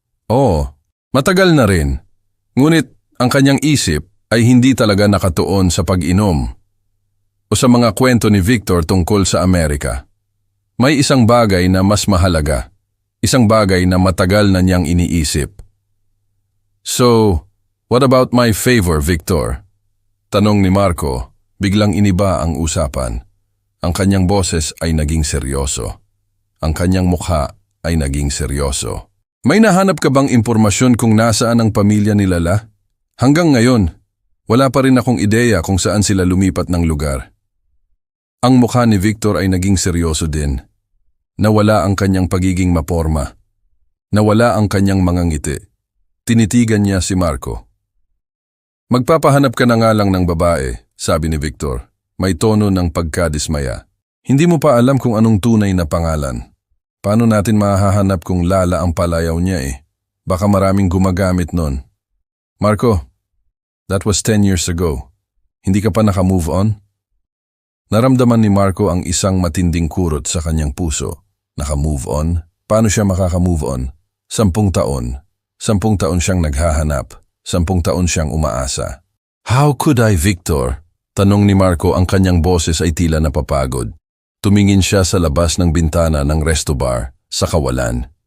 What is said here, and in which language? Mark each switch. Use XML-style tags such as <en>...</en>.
<tl>Oo, matagal na rin. Ngunit ang kanyang isip ay hindi talaga nakatuon sa pag-inom o sa mga kwento ni Victor tungkol sa Amerika. May isang bagay na mas mahalaga. Isang bagay na matagal na niyang iniisip.</tl> <en>"So, what about my favor, Victor?"</en> <tl>Tanong ni Marco, biglang iniba ang usapan. Ang kanyang boses ay naging seryoso. Ang kanyang mukha ay naging seryoso. "May nahanap ka bang impormasyon kung nasaan ang pamilya ni Lala? Hanggang ngayon, wala pa rin akong ideya kung saan sila lumipat ng lugar." Ang mukha ni Victor ay naging seryoso din. Nawala ang kanyang pagiging maporma. Nawala ang kanyang mga ngiti. Tinitigan niya si Marco. Magpapahanap ka na nga lang ng babae, sabi ni Victor. May tono ng pagkadismaya. Hindi mo pa alam kung anong tunay na pangalan. Paano natin mahahanap kung Lala ang palayaw niya eh? Baka maraming gumagamit nun.</tl> <en>Marco, that was 10 years ago.</en> <tl>Hindi ka pa naka-move on? Naramdaman ni Marco ang isang matinding kurot sa kanyang puso. Naka-move on? Paano siya makaka-move on? 10 taon. 10 taon siyang naghahanap. 10 taon siyang umaasa.</tl> <en>How could I, Victor?</en> <tl>Tanong ni Marco, ang kanyang boses ay tila napapagod. Tumingin siya sa labas ng bintana ng resto bar sa kawalan.</tl>